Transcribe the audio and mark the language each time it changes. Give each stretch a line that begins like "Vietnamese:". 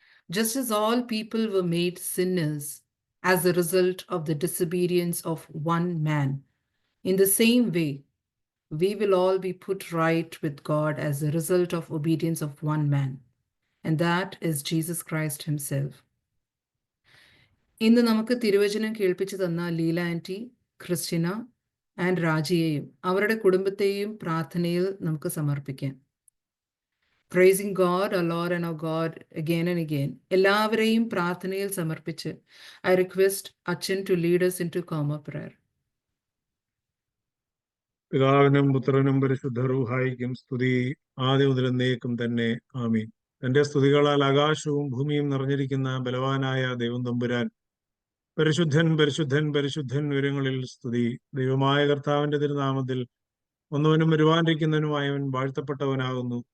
English: Just as all people were made sinners as a result of the disobedience of one man, in the same way, we will all be put right with God as a result of obedience of one man, and that is Jesus Christ himself.
Malayalam: ഇന്ന് നമുക്ക് തിരുവചനം കേൾപ്പിച്ചു തന്ന Leela anti, Christina and രാജിയെയും അവരുടെ കുടുംബത്തെയും പ്രാർത്ഥനയിൽ നമുക്ക് സമർപ്പിക്കാം.
English: Praising God, our Lord and our God, again and again.
Malayalam: എല്ലാവരെയും പ്രാർത്ഥനയിൽ സമർപ്പിച്ച്
English: I request Achin to lead us into Karma prayer.
Malayalam: പിതാവിനും പുത്രനും പരിശുദ്ധ റൂഹായിക്കും സ്തുതി, ആദ്യം മുതൽ എന്നേക്കും തന്നെ. ആമീൻ. തന്റെ സ്തുതികളാൽ ആകാശവും ഭൂമിയും നിറഞ്ഞിരിക്കുന്ന ബലവാനായ ദൈവം തമ്പുരാൻ പരിശുദ്ധൻ പരിശുദ്ധൻ പരിശുദ്ധൻ ഉയരങ്ങളിൽ സ്തുതി. ദൈവമായ കർത്താവിന്റെ തിരുനാമത്തിൽ ഒന്നവനും വരുവാനിരിക്കുന്നവനുമായവൻ വാഴ്ത്തപ്പെട്ടവനാകുന്നു.